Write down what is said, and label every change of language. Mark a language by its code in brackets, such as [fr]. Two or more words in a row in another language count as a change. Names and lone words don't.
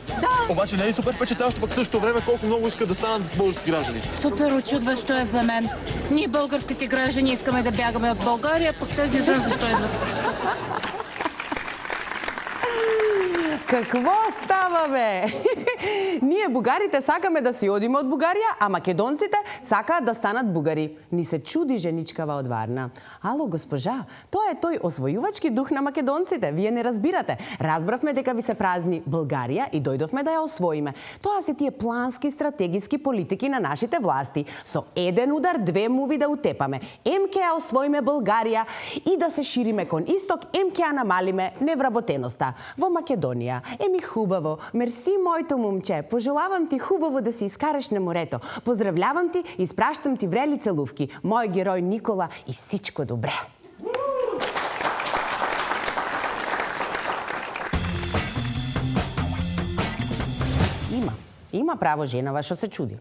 [bg] Да. Обаче не е супер впечатляващо, пък в същото време колко много искат да станат български граждани. Супер очудващо е за мен. Ние българските граждани искаме да бягаме от България, пък те не знам защо идват. Какво става, бе? [mk] Ние, бугарите, сакаме да си одиме од Бугарија, а македонците сакаат да станат бугари. Ни се чуди женичкава од Варна. Ало, госпожа, тоа е тој освојувачки дух на македонците. Вие не разбирате. Разбравме дека ви се празни Българија и дојдовме да ја освоиме. Тоа се тие плански, стратегиски политики на нашите власти. Со еден удар, две муви да утепаме. Ем ке ја освоиме Българија и да се шириме кон исток, ем ке ја намалиме невработеноста. Во Македонија еми хубаво. Мерси, моето момче. [bg] Пожелавам ти хубаво да си искараш на морето. Поздравлявам ти и спращам ти врели целувки. Мој герој Никола и всичко добре. [mk] Има право женава што се чуди.